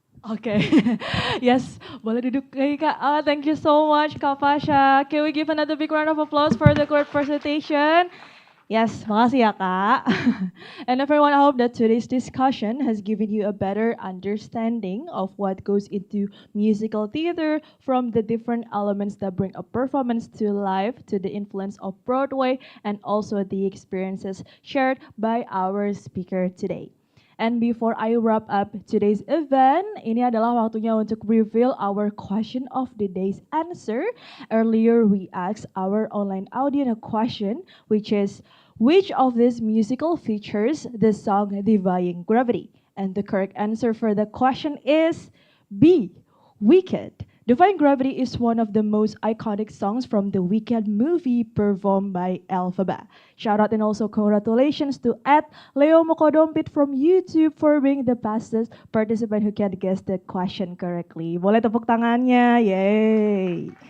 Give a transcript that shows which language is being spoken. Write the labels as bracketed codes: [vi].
[en] Okay, yes, [id] boleh duduk lagi Kak. [en] Thank you so much Kak Pasha. Can we give another big round of applause for the great presentation? Yes, [id] makasih ya Kak. [en] And everyone, I hope that today's discussion has given you a better understanding of what goes into musical theater, from the different elements that bring a performance to life, to the influence of Broadway, and also the experiences shared by our speaker today. And before I wrap up today's event, [id] ini adalah waktunya untuk [en] reveal our question of the day's answer. Earlier, we asked our online audience a question, which is, which of these musical features the song Defying Gravity? And the correct answer for the question is B, Wicked. Defying Gravity is one of the most iconic songs from the Wicked movie performed by Elphaba. Shout out and also congratulations to @Leo Mokodompit from YouTube for being the fastest participant who can guess the question correctly. [id] Boleh tepuk tangannya, yay!